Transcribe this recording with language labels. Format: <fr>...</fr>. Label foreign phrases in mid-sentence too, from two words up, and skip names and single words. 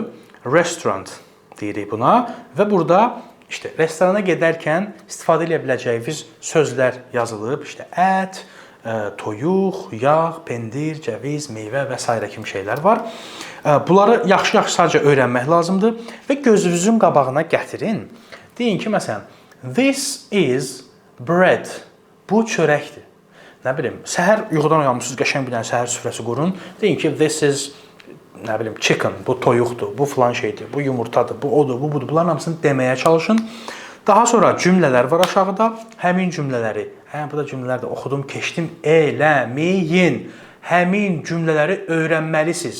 <az>Restaurant deyirik buna və burada İşte restorana gedərkən istifadə edə biləcəyiniz sözlər yazılıb. İşte ət, toyuq, yağ, pendir, cəviz, meyvə və s. kimi şeylər var. Bunları yaxşı-yaxşı sadəcə öyrənmək lazımdır və gözünüzün qabağına gətirin. Deyin ki, məsələn,</az> <en>this is bread.</en> <az>Bu çörəkdir. Nə bilim, səhər yuxudan uyanmışsınız, qəşəng bir dənə səhər süfrəsi qurun. Deyin ki,</az> <en>this is</en> <az>nə bilim, chicken, bu toyuqdur, bu filan şeydir, bu yumurtadır, bu odur, bu budur. Bunların hamısını deməyə çalışın. Daha sonra cümlələr var aşağıda. Həmin cümlələri, burada cümlələr də oxudum, keçdim, eləməyin. Həmin cümlələri öyrənməlisiniz.</az>